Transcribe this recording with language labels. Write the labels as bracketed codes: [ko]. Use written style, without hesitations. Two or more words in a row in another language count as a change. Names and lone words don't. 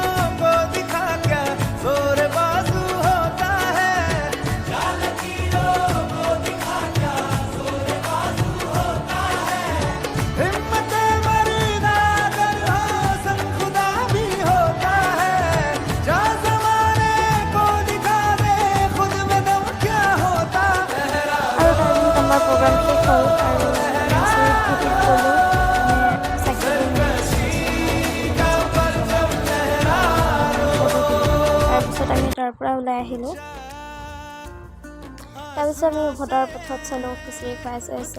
[hi] को दिखा क्या जोर बाजू होता है, जाल लकीरों को दिखा क्या जोर बाजू होता है, हिम्मत मर्दा अगर हो सब खुदा भी होता है, जा ज़माने को दिखा दे खुद में दम क्या होता है। [as] আমাৰ প্ৰগ্ৰাম শেষ হ'ল আৰু তাৰপিছত আমি তাৰ পৰা ওলাই আহিলোঁ। তাৰপিছত আমি উভতাৰ পথত চালোঁ খিচিৰি খাই আছোঁ।